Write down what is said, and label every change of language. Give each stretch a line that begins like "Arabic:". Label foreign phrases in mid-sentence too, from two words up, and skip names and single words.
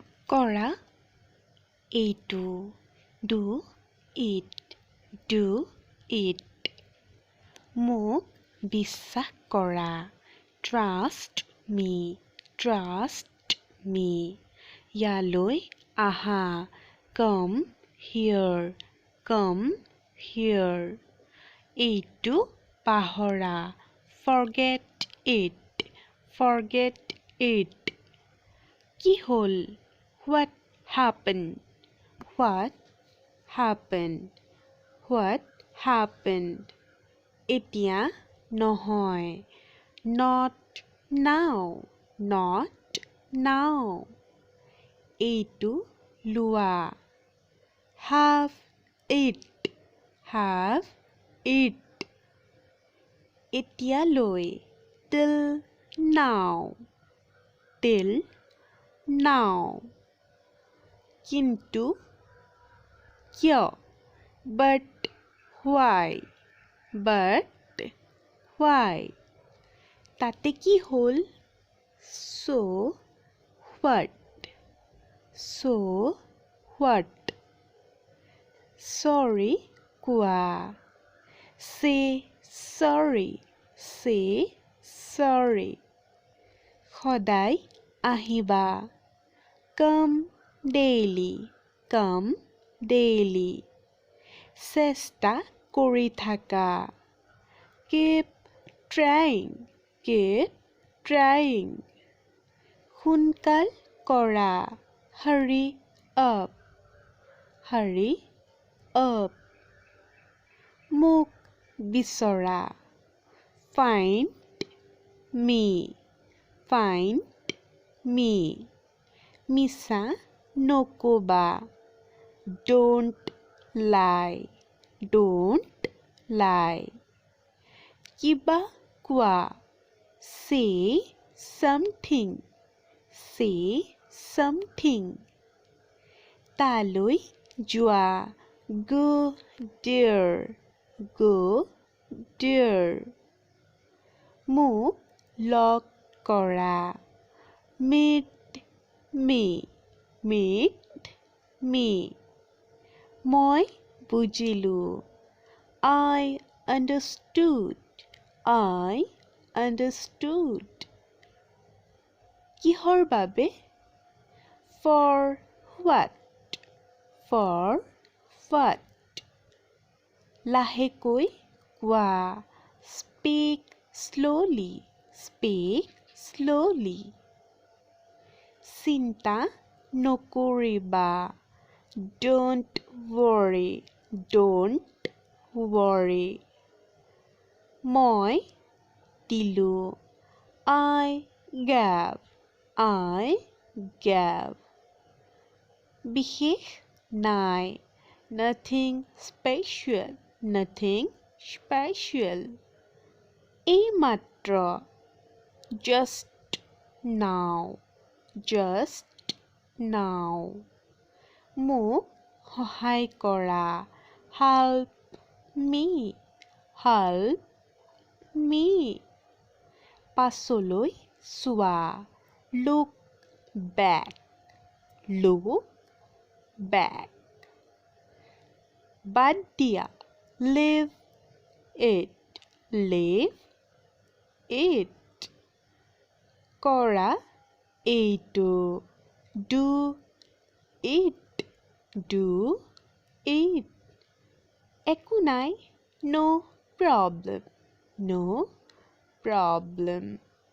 Assamese: কৰা এইটো
English: do it
Assamese: মোক বিশ্বাস কৰা
English: trust me
Assamese: ইয়ালৈ আহা
English: come here
Assamese: এইটো পাহৰা forget
English: it
Assamese: কি হ'ল
English: what happened
Assamese: এতিয়া নহয়
English: not now
Assamese: এইটো লোৱা
English: have it
Assamese: এতিয়ালৈ
English: till now
Assamese: কিন্তু কিয়
English: but why
Assamese: তাতে কি হ'ল so
English: what sorry কোৱা say sorry
Assamese: সদায় আহিবা
English: come
Assamese: daily চেষ্টা কৰি থাকা
English: keep trying
Assamese: সোনকাল কৰা
English: hurry up
Assamese: মোক বিচৰা
English: find me
Assamese: মিছা নকবা
English: don't lie
Assamese: কিবা কোৱা say something তালৈ যোৱা
English: go there
Assamese: মোক লগ কৰা
English: meet me
Assamese: মই বুজিলো
English: I understood
Assamese: কিহৰ বাবে
English: for what
Assamese: লাহেকৈ কোৱা
English: speak slowly
Assamese: চিন্তা নকৰিবা don't worry মই দিলো
English: I gave
Assamese: বিশেষ নাই nothing special এইমাত্ৰ
English: just now
Assamese: মোক সহায় কৰা help
English: me
Assamese: পাছলৈ চোৱা
English: look back
Assamese: বাদ দিয়া
English: leave it
Assamese: কৰা এইটো
English: do it
Assamese: একো নাই
English: no problem